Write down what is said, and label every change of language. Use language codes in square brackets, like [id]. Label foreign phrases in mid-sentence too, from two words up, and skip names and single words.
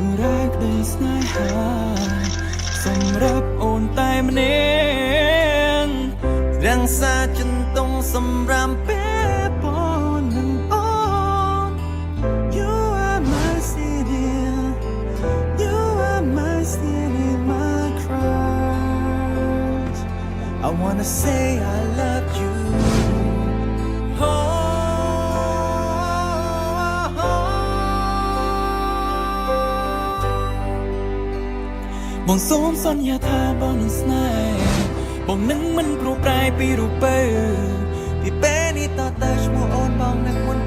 [km] រ៉ាវក្តីស្នេហាសម្រាប់អូនតែម្នាក់រក្សាចិនតុងសម្រាប់ពេលបងនឹងអូន [en] You are my city You are my city my crush I wanna say I love you [km] បងសូមសន្យាថាបងនឹងស្នេហ៍បងនឹងមិនព្រោះ ប្រែពីរូបពេលពីពេលនេះតទៅឈ្មោះអូនបងនឹកមុន